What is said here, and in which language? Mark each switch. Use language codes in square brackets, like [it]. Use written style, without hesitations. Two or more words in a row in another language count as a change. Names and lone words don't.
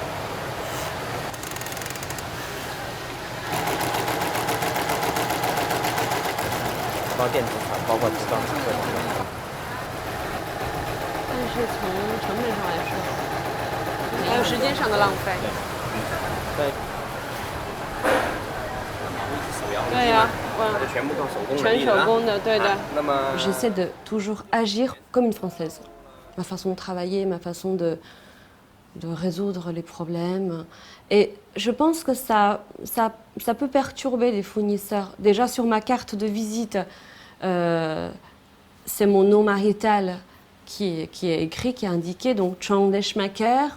[zh] 包括电子厂，包括服装厂各种的。但是从成本上来说，还有时间上的浪费。对。对呀，全部靠手工全手工的，对的。 [fr] J'essaie de toujours agir comme une Française. Ma façon de travailler, ma façon de résoudre les problèmes. Et je pense que ça peut perturber les fournisseurs. Déjà sur ma carte de visite, c'est mon nom marital qui est écrit, qui est indiqué, donc Chang Deschmaker.